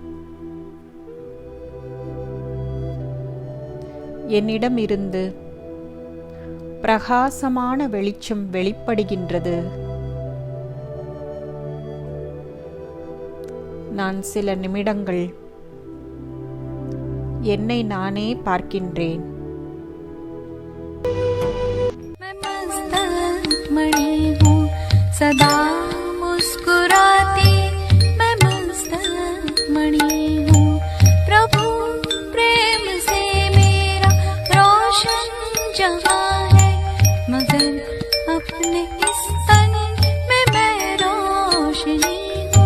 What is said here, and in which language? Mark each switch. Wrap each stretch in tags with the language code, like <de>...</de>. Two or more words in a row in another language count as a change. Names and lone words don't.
<ta>என்னிடமிருந்து பிரகாசமான வெளிச்சம் வெளிப்படுகின்றது. நான் சில நிமிடங்கள் என்னை நானே பார்க்கின்றேன்.</ta> <hi>मणि हूँ, सदा मुस्कुराती मैं मस्तक मणि हूँ। प्रभु प्रेम से मेरा रोशन जहाँ है, मगर अपने इस तन में मैं रोशनी हूँ।</hi>